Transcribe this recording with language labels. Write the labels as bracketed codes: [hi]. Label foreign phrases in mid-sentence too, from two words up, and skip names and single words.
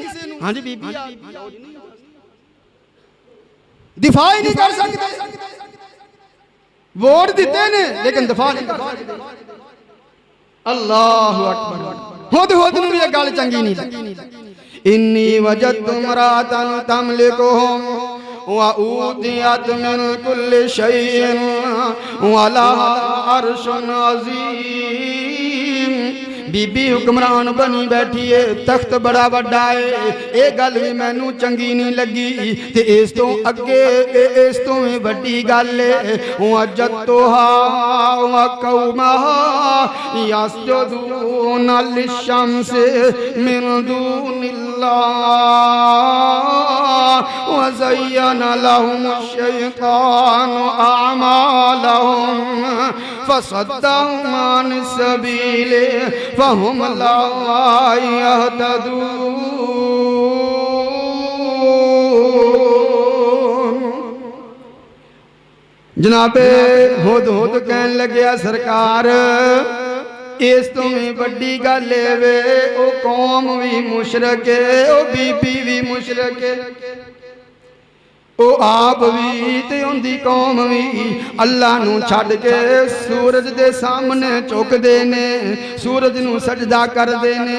[pa] ہاں جی بی بی دفاع ہی نہیں کر سکدے، ووٹ دتے نے لیکن دفاع نہیں کر سکدے. [ar] الله أكبر. [pa] خود نوں بھی گل چنگی نہیں لگی. [ar] إني وجدت امرأة تملكهم وأوتيت من كل شيء ولها عرش عظيم. [pa] بی بی حکمران بنی بیٹھی ہے، تخت بڑا وڈا ہے، یہ گل بھی مینوں چنگی نہیں لگی تے اس تو اگے اس تو بھی وڈی گل ہے. [ar] وجدتها وقومها يسجدون للشمس من دون الله وزين لهم الشيطان أعمالهم فصدهم عن السبيل فهم لا يهتدون. [pa] جنابِ ہد کہن لگیا سرکار اس تو بھی بڑی گل وے، او قوم بھی مشرک ہے، او بی بی بھی مشرک ہے، او آپ بھی تے انہاں دی قوم بھی اللہ نوں چھڈ کے سورج دے سامنے جھکدے نے، سورج نوں سجدہ کردے نے.